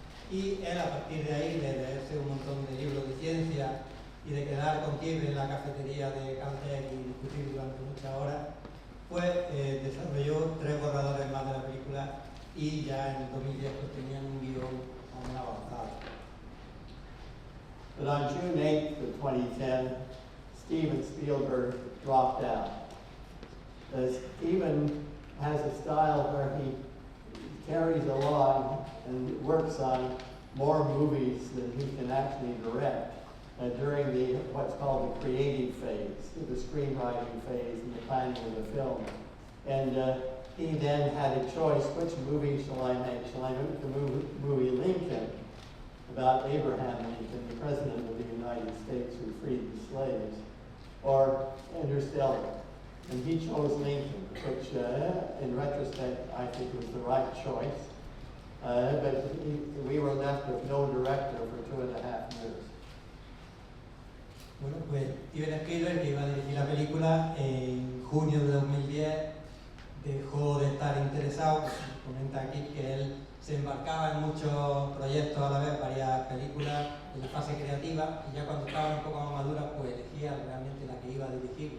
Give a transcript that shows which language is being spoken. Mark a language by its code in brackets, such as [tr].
[es] y él, a partir de ahí, de leerse un montón de libros de ciencia y de quedar con Kip en la cafetería de Caltech y discutir durante muchas horas, pues desarrolló 3 borradores más de la película y ya en el 2010 pues tenían un guión aún avanzado. [en] But on June 8th of 2010, Steven Spielberg dropped out. Steven has a style where he carries along and works on more movies than he can actually direct during the what's called the creative phase, the screenwriting phase and the planning of the film. And he then had a choice, which movie shall I make? Shall I make the movie Lincoln, about Abraham Lincoln, the President of the United States who freed the slaves, or Interstellar? And he chose Lincoln, which in retrospect I think was the right choice. But we were left with no director for 2.5 years. [es] Bueno, pues Steven Spielberg, que iba a dirigir la película, en junio de 2010 dejó de estar interesado. Comenta aquí que él se embarcaba en muchos proyectos a la vez, varias películas en la fase creativa, y ya cuando estaba un poco más madura, pues elegía realmente la que iba a dirigir.